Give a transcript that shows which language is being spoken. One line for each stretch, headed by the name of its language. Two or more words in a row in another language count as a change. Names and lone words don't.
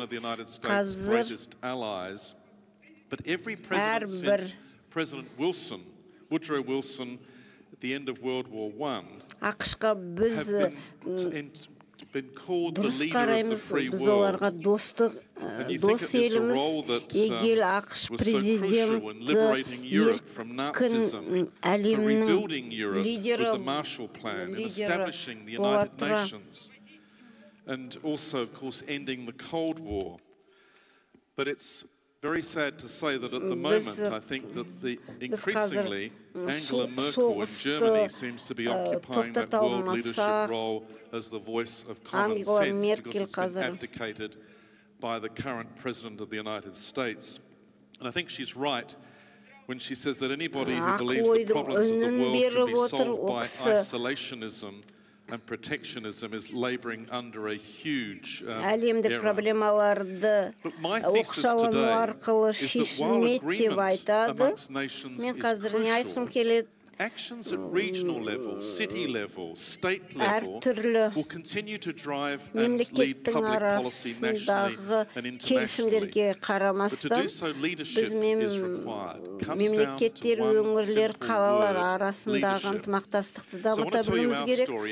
Kazakh: Қазір әрбір ақшқа біз дұрыс қараймыз, біз оларға дос еліміз. Егер ақш президенті еркін әлемнің лидері бола тұра.
English: Very sad to say that at the moment, I think that increasingly Angela Merkel in Germany seems to be occupying that world leadership role as the voice of common sense, because it's been abdicated by the current President of the United States. And I think she's right when she says that anybody who believes the problems of the world can be solved by isolationism and protectionism is laboring under a huge
Kazakh: әлемдік проблемаларды оқшаулану арқылы шешілмейді деп айтады. Мен қазір не айтқым келеді?
English: actions at regional level, city level, state level will continue to drive and lead public policy nationally and internationally. But to do so, leadership is required. Comes down to one simple word, leadership. So I want to tell you our story.